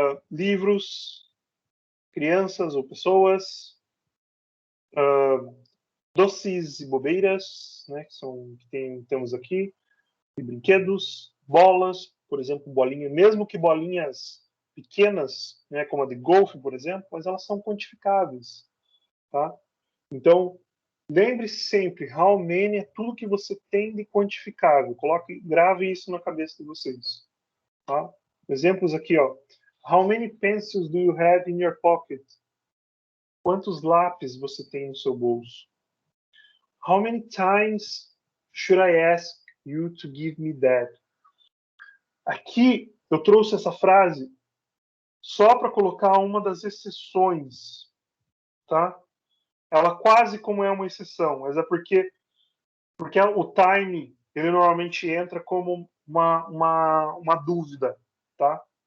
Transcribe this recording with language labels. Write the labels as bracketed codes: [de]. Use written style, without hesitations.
[pt] Livros, crianças ou pessoas, doces e bobeiras, né, que temos aqui, e brinquedos, bolas, por exemplo, bolinha, mesmo que bolinhas pequenas, né, como a de golfe, por exemplo, mas elas são quantificáveis, tá? Então, lembre-se sempre, how many é tudo que você tem de quantificável. Grave isso na cabeça de vocês, tá? Exemplos aqui, ó. [en] How many pencils do you have in your pocket? [pt] Quantos lápis você tem no seu bolso? [en] How many times should I ask you to give me that? [pt] Aqui eu trouxe essa frase só para colocar uma das exceções, tá? Ela quase como é uma exceção, mas é porque o time ele normalmente entra como uma dúvida, tá?